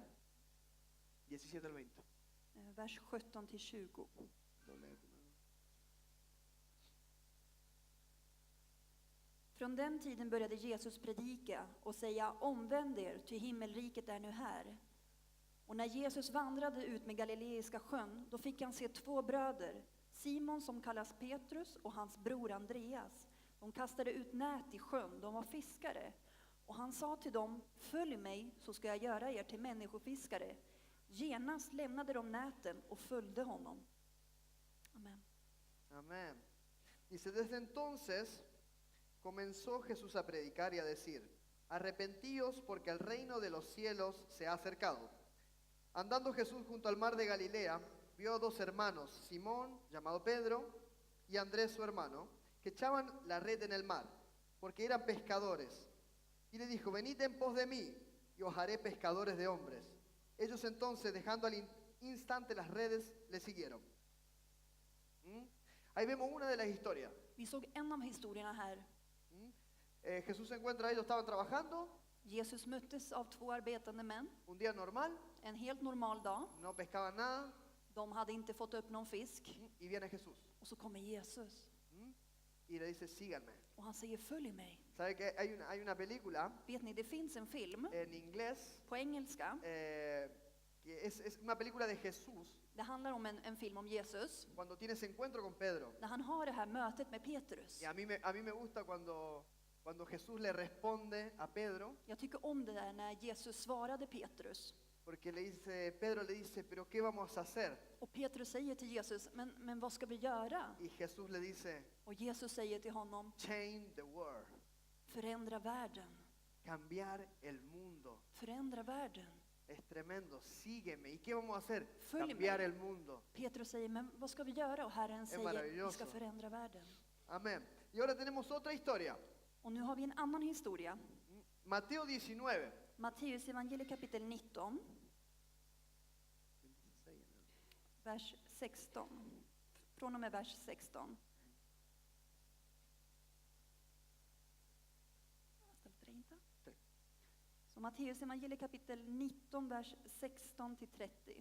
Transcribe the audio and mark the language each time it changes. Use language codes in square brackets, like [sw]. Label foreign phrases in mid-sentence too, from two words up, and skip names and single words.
[es] 17 al 20. [sv] vers 17 till 20. Från den tiden började Jesus predika och säga: omvänd er, ty himmelriket är nu här. Och när Jesus vandrade ut med Galileiska sjön, då fick han se två bröder, Simon som kallas Petrus och hans bror Andreas. De kastade ut nät i sjön, de var fiskare. Och han sa till dem: följ mig, så ska jag göra er till människofiskare. Genast lämnade de näten och följde honom. Amen. [es] Amén. Dice, desde entonces comenzó Jesús a predicar y a decir: arrepentíos porque el reino de los cielos se ha acercado. Andando Jesús junto al mar de Galilea, vio a dos hermanos, Simón, llamado Pedro, y Andrés su hermano, que echaban la red en el mar, porque eran pescadores. Y le dijo: venid en pos de mí, y os haré pescadores de hombres. Ellos entonces, dejando al instante las redes, le siguieron. Ahí vemos una de las historias. [sv] Vi såg en av historierna här. [es] Jesús se encuentra, ellos estaban trabajando, [sv] Jesus möttes av två arbetande män, [es] un día normal, [sv] en helt normal dag. [es] no pescaban nada, [sv] De hade inte fått upp någon fisk. [es] y viene Jesús. [sv] Och så kommer Jesus. [es] Y le dice: síganme. [sv] Och han säger: följ mig. [es] ¿Sabe que hay una película [sv] Vet ni, det finns en film [es] en inglés [sv] på engelska. [es] que es una película de Jesús [sv] Det handlar om en film om Jesus. [es] cuando tiene ese encuentro con Pedro? [sv] När han har det här mötet med Petrus. [es] Y a mí me gusta cuando Jesús le responde a Pedro, [sv] Jag tycker om det där när Jesus svarade Petrus. [es] porque Pedro le dice: pero ¿qué vamos a hacer? [sv] Och Petrus säger till Jesus: men vad ska vi göra? [es] Y Jesús le dice: [sv] Och Jesus säger till honom: [en] change the world, [sv] förändra världen. [es] cambiar el mundo. [sv] Förändra världen. [es] Es tremendo, sígueme. ¿Y qué vamos a hacer? [sv] Följ [es] Cambiar [sv] mig. [es] el mundo. [sv] Petrus säger: men vad ska vi göra? Och Herren säger: vi [es] maravilloso. [sv] ska förändra världen. [es] Amén. Y ahora tenemos otra historia. [sv] Och nu har vi en annan historia. [es] Mateo 19. [sv] Matteus evangeliet kapitel 19, vers 16. Från och med vers 16. Så Matteus evangeliet kapitel 19, vers 16 till 30.